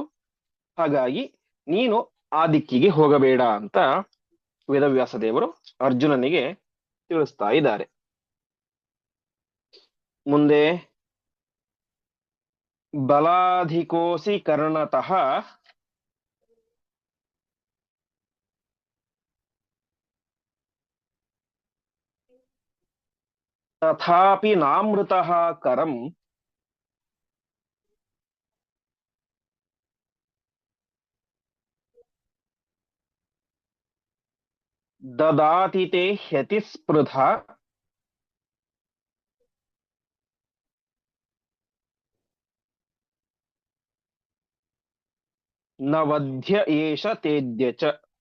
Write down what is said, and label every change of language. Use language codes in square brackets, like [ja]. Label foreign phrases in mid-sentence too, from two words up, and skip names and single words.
[kn] ಹಾಗಾಗಿ ನೀನು ಆ ದಿಕ್ಕಿಗೆ ಹೋಗಬೇಡ ಅಂತ ವೇದವ್ಯಾಸ ದೇವರು ಅರ್ಜುನನಿಗೆ ತಿಳಿಸ್ತಾ ಇದ್ದಾರೆ. [sa] ಮುಂದೆ ಬಲಾಧಿಕೋಸಿ ಕರ್ಣತಃ ತಥಾಪಿ ನಾಮೃತಃ ಕರಂ ದದಾತಿ ತೇ ಹ್ಯತಿ ಸ್ಪೃಧಾ ನ ವಧ್ಯ ಏಷ ತೇದ್ಯ ಚ.